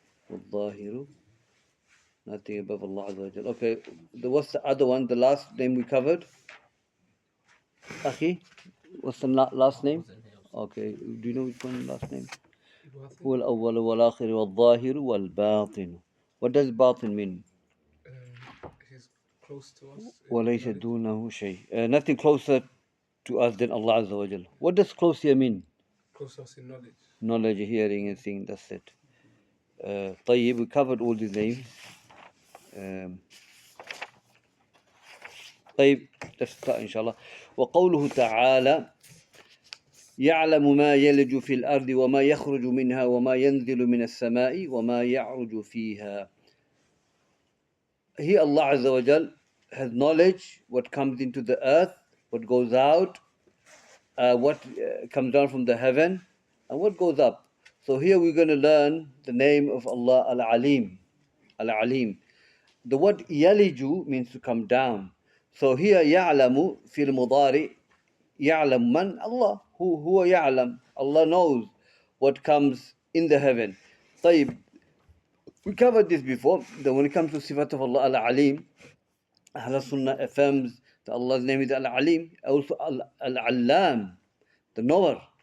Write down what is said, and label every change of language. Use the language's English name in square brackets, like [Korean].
[English] والظاهر. Nothing above Allah Azza wa Jal. Okay. What's the other one? The last name we covered? Akhi? What's the last name? Okay. Do you know which one last name? [Arabic] هو الأول والآخر والظاهر والباطن. [English] What does batin mean? He's close to us. [Arabic] وليس دونه شيء. [English] Nothing closer to us than Allah Azza wa Jal. What does close here mean? Close to us in knowledge. Knowledge, hearing and seeing, that's it. طيب, we covered all these names. طيب, let's start inshallah. [Arabic] وقوله تعالى يعلم ما يلج في الأرض وما يخرج منها وما ينزل من السماء وما يعرج فيها. [English] Here Allah Azza wa Jal has knowledge what comes into the earth, what goes out, what comes down from the heaven, and what goes up. So here we're going to learn the name of Allah Al-Alim. Al-Alim. The word yaliju means to come down. So here [Arabic] يعلم في المضارع يعلم من Allah. [English] Who يعلم. Allah knows what comes in the heaven. طيب, we covered this before, that when it comes to sifat of Allah Al-Alim, Ahl Sunnah affirms that Allah's name is Al-Alim, also Al-Allam, the knower.